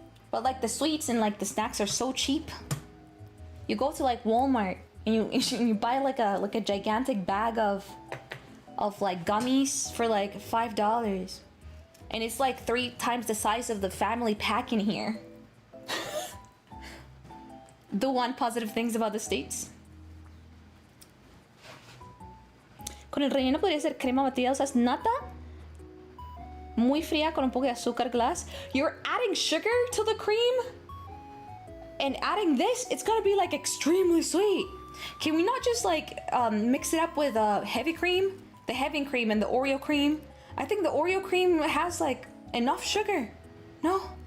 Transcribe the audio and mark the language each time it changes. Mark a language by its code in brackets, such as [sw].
[en] But like the sweets and like the snacks are so cheap. You go to like Walmart and you buy like a gigantic bag of like gummies for like $5. and it's like 3 times the size of the family pack in here. The one positive things about the States. [es] Con el relleno podría ser crema batida, o sea, es nata muy fría con un poco de azúcar glass. [en] You're adding sugar to the cream? And adding this, it's gonna be like extremely sweet. Can we not just like mix it up with heavy cream? The heavy cream and the Oreo cream? I think the Oreo cream has like enough sugar. No?